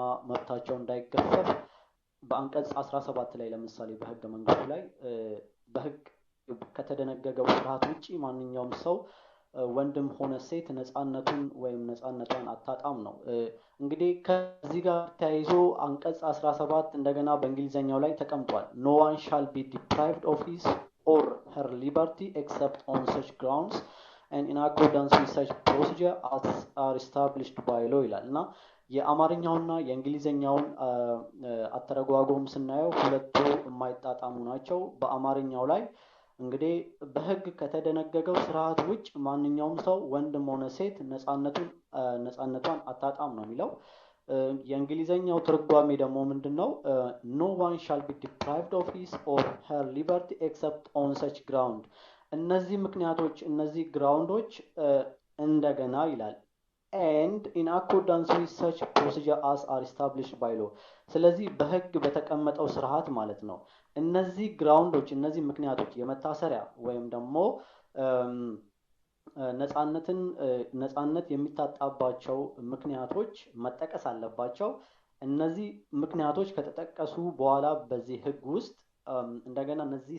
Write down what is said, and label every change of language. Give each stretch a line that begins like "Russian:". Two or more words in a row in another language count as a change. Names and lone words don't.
Amharic: መብታቸው እንዳይገፈፍ በአንቀጽ 17 ላይ ለምሳሌ በህገ መንግስቱ ላይ በህግ ከተደነገገው ስርዓት ውጪ ማንኛውም ሰው ወንድም ሆነ ሴት ነፃነቱን ወይም ነፃነቷን አታጣም ነው። እንግዲህ ከዚህ ጋር ተያይዞ አንቀጽ 17 እንደገና በእንግሊዘኛው ላይ ተቀምጧል።
English: no one shall be deprived of his or her liberty except on such grounds and in accordance with such procedure as are established by law
Amharic: ይላል እና የአማርኛውና የእንግሊዘኛውን አተረጓጎም ስናየው ሁለቱ የማይጣጣሙ ናቸው። በአማርኛው ላይ እንግዲህ በህግ ከተደነገገው ስርዓት ውጭ ማንኛውም ሰው ወንድም ሆነ ሴት ነፃነቷን አታጣም ነው የሚለው። የእንግሊዘኛው ትርጓሜ ደግሞ ምንድነው?
English: no one shall be deprived of his or her liberty except on such ground
Amharic: እነዚህ ምክንያቶች እነዚህ ግራውንዶች እንደገና ይላል
English: and in accordance with such procedure as are established by law
Amharic: ስለዚህ በህግ በተቀመጠው ስርዓት ማለት ነው። እነዚህ ግራውንዶች እነዚህ ምክንያቶች የመታሰሪያ ወይም ደግሞ ነፃነት የሚታጣባቸው ምክንያቶች መጠቀስ አለባቸው። እነዚህ ምክንያቶች ከተጠቀሱ በኋላ በዚህ ህግ ውስጥ እንደገና እነዚህ